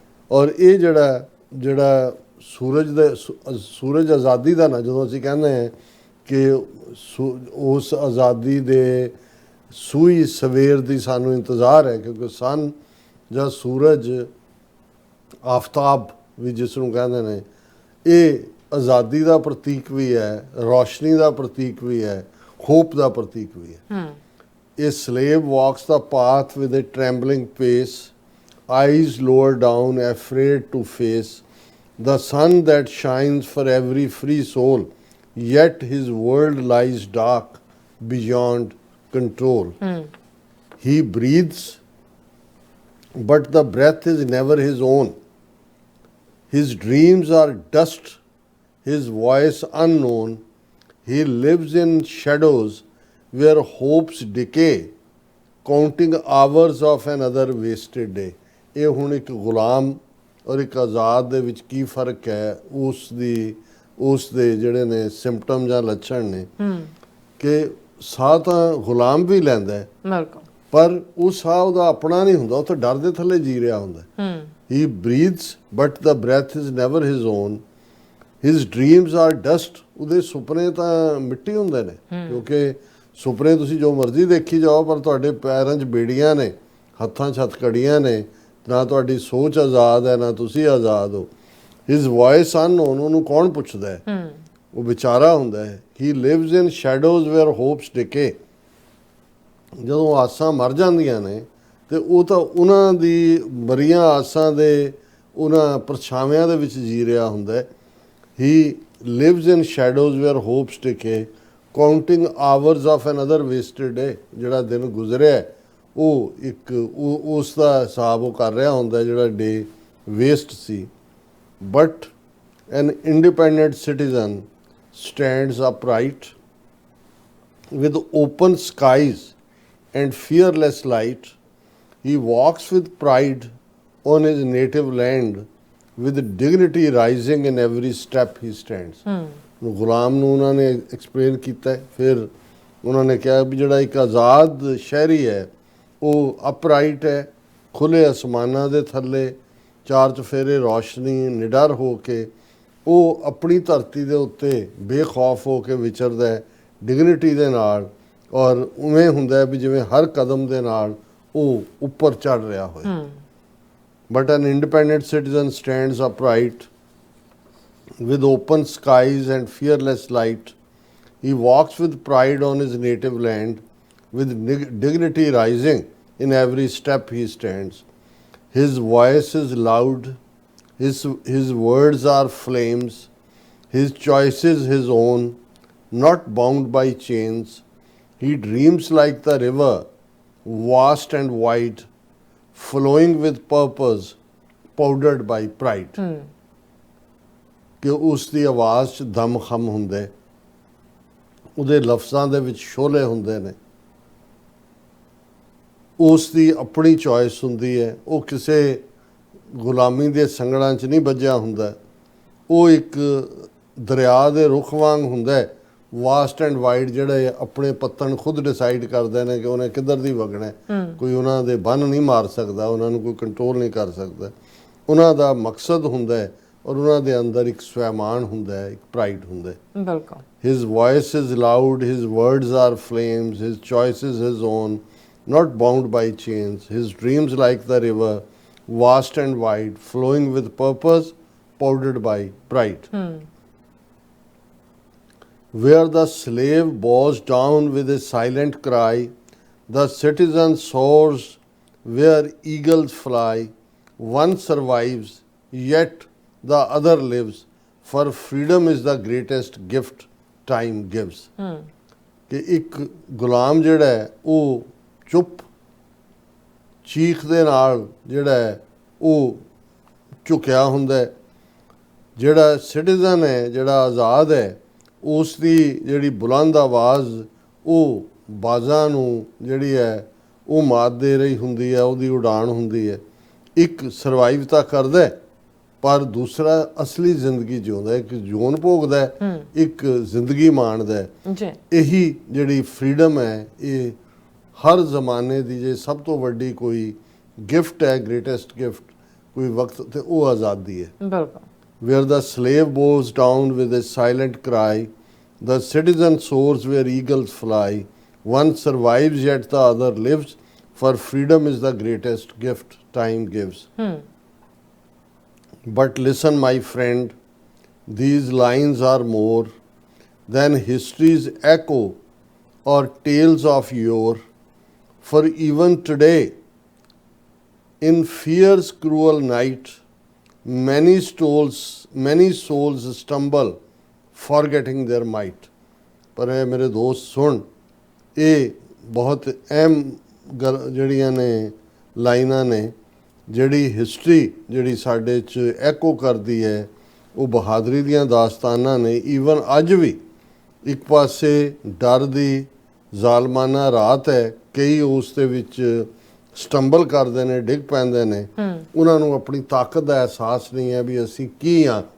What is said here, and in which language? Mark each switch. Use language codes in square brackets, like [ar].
[pa] ਔਰ ਇਹ ਜਿਹੜਾ ਸੂਰਜ ਆਜ਼ਾਦੀ ਦਾ ਨਾ, ਜਦੋਂ ਅਸੀਂ ਕਹਿੰਦੇ ਹਾਂ ਕਿ ਉਸ ਆਜ਼ਾਦੀ ਦੇ ਸੂਈ ਸਵੇਰ ਦੀ ਸਾਨੂੰ ਇੰਤਜ਼ਾਰ ਹੈ, ਕਿਉਂਕਿ ਸਨ ਜਾਂ ਸੂਰਜ ਆਫਤਾਬ ਵੀ ਜਿਸ ਨੂੰ ਕਹਿੰਦੇ ਨੇ, ਇਹ ਆਜ਼ਾਦੀ ਦਾ ਪ੍ਰਤੀਕ ਵੀ ਹੈ, ਰੌਸ਼ਨੀ ਦਾ ਪ੍ਰਤੀਕ ਵੀ ਹੈ, ਹੋਪ ਦਾ ਪ੍ਰਤੀਕ ਵੀ ਹੈ। [en] A slave walks the path with a trembling pace, eyes lower down, afraid to face the sun that shines for every free soul, yet his world lies dark beyond control. He breathes, but the breath is never his own. His dreams are dust, his voice unknown. He lives in shadows where hopes decay, counting hours of another wasted day. [pa] ਇਹ ਹੁਣ ਇੱਕ ਗੁਲਾਮ ਔਰ ਇੱਕ ਆਜ਼ਾਦ ਦੇ ਵਿੱਚ ਕੀ ਫਰਕ ਹੈ, ਉਸ ਦੇ ਜਿਹੜੇ ਨੇ ਸਿੰਪਟਮ ਜਾਂ ਲੱਛਣ ਨੇ ਕਿ ਸਾਹ ਤਾਂ ਗੁਲਾਮ ਵੀ ਲੈਂਦਾ ਹੈ, ਪਰ ਉਹ ਸਾਹ ਉਹਦਾ ਆਪਣਾ ਨਹੀਂ ਹੁੰਦਾ, ਉਹ ਤਾਂ ਡਰ ਦੇ ਥੱਲੇ ਜੀ ਰਿਹਾ ਹੁੰਦਾ। [en] He breathes, but the breath is never his own. His dreams are dust. [pa] ਉਹਦੇ ਸੁਪਨੇ ਤਾਂ ਮਿੱਟੀ ਹੁੰਦੇ ਨੇ, ਕਿਉਂਕਿ ਸੁਪਨੇ ਤੁਸੀਂ ਜੋ ਮਰਜ਼ੀ ਦੇਖੀ ਜਾਓ, ਪਰ ਤੁਹਾਡੇ ਪੈਰਾਂ 'ਚ ਬੇੜੀਆਂ ਨੇ, ਹੱਥਾਂ 'ਚ ਹੱਥਕੜੀਆਂ ਨੇ, ਨਾ ਤੁਹਾਡੀ ਸੋਚ ਆਜ਼ਾਦ ਹੈ, ਨਾ ਤੁਸੀਂ ਆਜ਼ਾਦ ਹੋ। [en] his voice unknown, [pa] ਉਹਨੂੰ ਕੌਣ ਪੁੱਛਦਾ ਹੈ? ਉਹ ਵਿਚਾਰਾ ਹੁੰਦਾ ਹੈ। [en] He lives in shadows where hopes decay. [pa] ਜਦੋਂ ਆਸਾਂ ਮਰ ਜਾਂਦੀਆਂ ਨੇ ਤੇ ਉਹ ਤਾਂ ਉਹਨਾਂ ਦੀ ਮਰੀਆਂ ਆਸਾਂ ਦੇ ਉਹਨਾਂ ਪਰਛਾਵਿਆਂ ਦੇ ਵਿੱਚ ਜੀ ਰਿਹਾ ਹੁੰਦਾ ਹੈ। [en] He lives in shadows where hopes decay counting hours of another wasted day. [pa] ਜਿਹੜਾ ਦਿਨ ਗੁਜ਼ਰਿਆ ਉਹ ਇੱਕ ਉਸ ਦਾ ਹਿਸਾਬ ਉਹ ਕਰ ਰਿਹਾ ਹੁੰਦਾ ਜਿਹੜਾ [en] day waste [pa] ਸੀ। [en] But an independent citizen stands upright with open skies and fearless light. He walks with pride on his native land, with dignity rising in every step he stands. [pa] ਗੁਲਾਮ ਨੂੰ ਉਹਨਾਂ ਨੇ ਐਕਸਪਲੇਨ ਕੀਤਾ ਹੈ। ਫਿਰ ਉਹਨਾਂ ਨੇ ਕਿਹਾ ਵੀ ਜਿਹੜਾ ਇੱਕ ਆਜ਼ਾਦ ਸ਼ਹਿਰੀ ਹੈ ਉਹ ਅਪਰਾਈਟ ਹੈ, ਖੁੱਲ੍ਹੇ ਅਸਮਾਨਾਂ ਦੇ ਥੱਲੇ ਚਾਰ ਚੁਫੇਰੇ ਰੌਸ਼ਨੀ ਨਿਡਰ ਹੋ ਕੇ ਉਹ ਆਪਣੀ ਧਰਤੀ ਦੇ ਉੱਤੇ ਬੇਖੌਫ ਹੋ ਕੇ ਵਿਚਰਦਾ ਹੈ ਡਿਗਨਿਟੀ ਦੇ ਨਾਲ, ਔਰ ਉਵੇਂ ਹੁੰਦਾ ਵੀ ਜਿਵੇਂ ਹਰ ਕਦਮ ਦੇ ਨਾਲ ਉਹ ਉੱਪਰ ਚੜ ਰਿਹਾ ਹੋਏ। [en] But an independent citizen stands upright with open skies and fearless light. He walks with pride on his native land, with dignity rising in every step he stands. His voice is loud, his words are flames, his choice is his own, not bound by chains. He dreams like the river, vast and wide, flowing with purpose, powdered by pride. [pa] ਕਿ ਉਸ ਦੀ ਆਵਾਜ਼ 'ਚ ਦਮ ਖਮ ਹੁੰਦਾ, ਉਹਦੇ ਲਫ਼ਜ਼ਾਂ ਦੇ ਵਿੱਚ ਸ਼ੋਲੇ ਹੁੰਦੇ ਨੇ, ਉਸ ਦੀ ਆਪਣੀ ਚੋਇਸ ਹੁੰਦੀ ਹੈ, ਉਹ ਕਿਸੇ ਗੁਲਾਮੀ ਦੇ ਸੰਗਲਾਂ 'ਚ ਨਹੀਂ ਵੱਜਿਆ ਹੁੰਦਾ, ਉਹ ਇੱਕ ਦਰਿਆ ਦੇ ਰੁੱਖ ਵਾਂਗ ਹੁੰਦਾ, [en] vast and wide, [pa] ਜਿਹੜੇ ਆਪਣੇ ਪੱਤਣ ਖੁਦ ਡਿਸਾਈਡ ਕਰਦੇ ਨੇ ਕਿ ਉਹਨੇ ਕਿੱਧਰ ਦੀ ਵਗਣਾ। ਕੋਈ ਉਹਨਾਂ ਦੇ ਬੰਨ ਨਹੀਂ ਮਾਰ ਸਕਦਾ, ਉਹਨਾਂ ਨੂੰ ਕੋਈ ਕੰਟਰੋਲ ਨਹੀਂ ਕਰ ਸਕਦਾ। ਉਹਨਾਂ ਦਾ ਮਕਸਦ ਹੁੰਦਾ ਹੈ ਔਰ ਉਹਨਾਂ ਦੇ ਅੰਦਰ ਇੱਕ ਸਵੈਮਾਨ ਹੁੰਦਾ ਹੈ, ਇੱਕ ਪ੍ਰਾਈਡ ਹੁੰਦਾ ਹੈ। ਬਿਲਕੁਲ। [en] His voice is loud, his words are flames, his choice is his own, not bound by chains. His dreams like the river, vast and wide, flowing with purpose, powdered by pride. Where the slave bows down with a silent cry, the citizen soars where eagles fly. One survives, yet the other lives, for freedom is the greatest gift time gives. [pa] ਕਿ ਇੱਕ ਗੁਲਾਮ ਜਿਹੜਾ ਹੈ ਉਹ ਚੁੱਪ ਚੀਖ ਦੇ ਨਾਲ ਜਿਹੜਾ ਹੈ ਉਹ ਝੁਕਿਆ ਹੁੰਦਾ ਹੈ, ਜਿਹੜਾ ਸਿਟੀਜ਼ਨ ਹੈ, ਜਿਹੜਾ ਆਜ਼ਾਦ ਹੈ, ਉਸ ਦੀ ਜਿਹੜੀ ਬੁਲੰਦ ਆਵਾਜ਼ ਉਹ ਬਾਜ਼ਾਂ ਨੂੰ ਜਿਹੜੀ ਹੈ ਉਹ ਮਾਤ ਦੇ ਰਹੀ ਹੁੰਦੀ ਹੈ, ਉਹਦੀ ਉਡਾਨ ਹੁੰਦੀ ਹੈ। ਇੱਕ ਸਰਵਾਈਵ ਤਾਂ ਕਰਦਾ ਹੈ ਪਰ ਦੂਸਰਾ ਅਸਲੀ ਜ਼ਿੰਦਗੀ ਜਿਉਂਦਾ ਹੈ, ਇੱਕ ਜੂਨ ਭੋਗਦਾ ਹੈ, ਇੱਕ ਜ਼ਿੰਦਗੀ ਮਾਣਦਾ ਹੈ। ਇਹੀ ਜਿਹੜੀ ਫਰੀडम ਹੈ ਇਹ ਹਰ ਜ਼ਮਾਨੇ ਦੀ ਜੇ ਸਭ ਤੋਂ ਵੱਡੀ ਕੋਈ ਗਿਫਟ ਹੈ, [en] greatest gift [pa] ਕੋਈ ਵਕਤ, ਤੇ ਉਹ ਆਜ਼ਾਦੀ ਹੈ। ਬਿਲਕੁਲ। [en] Where the slave bows down with a silent cry, the citizen soars where eagles fly. One survives yet the other lives, for freedom is the greatest gift time gives. But listen, my friend, these lines are more than history's echo or tales of yore. For even today, in fear's cruel night, many souls stumble, forgetting their might. [pa] ਪਰ ਇਹ ਮੇਰੇ ਦੋਸਤ ਸੁਣ, ਇਹ ਬਹੁਤ ਅਹਿਮ ਜਿਹੜੀਆਂ ਨੇ ਲਾਈਨਾਂ ਨੇ, ਜਿਹੜੀ ਹਿਸਟਰੀ ਜਿਹੜੀ ਸਾਡੇ 'ਚ ਐਕੋ ਕਰਦੀ ਹੈ, ਉਹ ਬਹਾਦਰੀ ਦੀਆਂ ਦਾਸਤਾਨਾਂ ਨੇ। ਈਵਨ ਅੱਜ ਵੀ ਇੱਕ ਪਾਸੇ ਡਰ ਦੀ ਜ਼ਾਲਮਾਨਾ ਰਾਤ ਹੈ, ਕਈ ਉਸ ਦੇ ਵਿੱਚ ਸਟੰਬਲ ਕਰਦੇ ਨੇ, ਡਿੱਗ ਪੈਂਦੇ ਨੇ, ਉਹਨਾਂ ਨੂੰ ਆਪਣੀ ਤਾਕਤ ਦਾ ਅਹਿਸਾਸ ਨਹੀਂ ਹੈ ਵੀ ਅਸੀਂ ਕੀ ਹਾਂ।